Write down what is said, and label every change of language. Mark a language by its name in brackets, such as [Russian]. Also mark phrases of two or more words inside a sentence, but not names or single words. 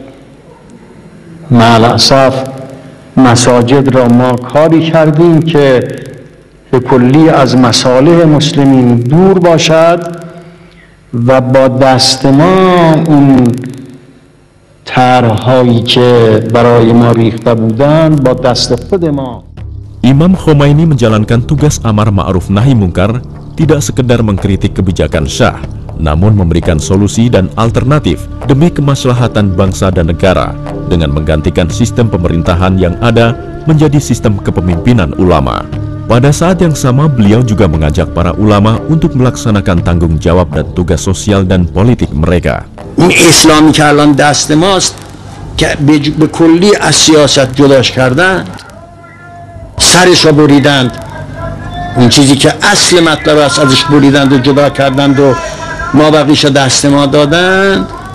[Persian] مع الاسف مساجد را ما کاری کردیم که به کلی از مصالح مسلمین دور باشد و با دست ما اون طرح‌هایی که برای ما ریخته بودند با دست خود ما. [Indonesian] Imam Khomeini menjalankan tugas [Arabic] أمر معروف نهي منكر [Indonesian] tidak sekedar mengkritik kebijakan Syah, namun memberikan solusi dan alternatif demi kemaslahatan bangsa dan negara dengan menggantikan sistem pemerintahan yang ada menjadi sistem kepemimpinan ulama. Pada saat yang sama, beliau juga mengajak para ulama untuk melaksanakan tanggung jawab dan tugas sosial dan politik mereka. [Persian] اسلامی که الان دست ماست که به کلی از سیاست جداش کردن، سرش رو بریدند، اون چیزی که اصل مطلب است ازش بریدند و جدا کردند و ما بقیش دست ما دادند.